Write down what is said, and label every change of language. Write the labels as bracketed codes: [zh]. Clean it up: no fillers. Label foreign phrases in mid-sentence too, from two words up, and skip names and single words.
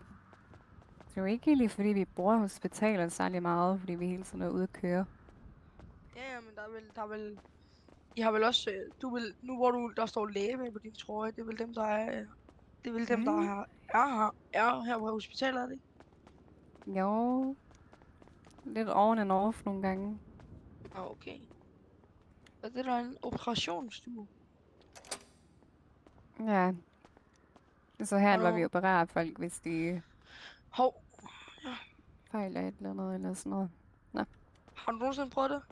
[da] Det er jo ikke lige fordi, vi bruger hospitalet særlig meget, fordi vi hele tiden er ude at køre. Ja, men der er vel, I har vel også, nu hvor der står læge med på din trøje, det er vel dem, der er, det er vel dem, der Ja. er her på hospitalet, er det ikke? Jo, lidt [en] on and off [da] nogle gange. Nå, okay. Er det der er en operationsstue? Ja, så Har her var vi du, opererer folk, hvis de hov, ja. fejler et eller andet eller sådan noget. Nå. Har du nogensinde prøvet det?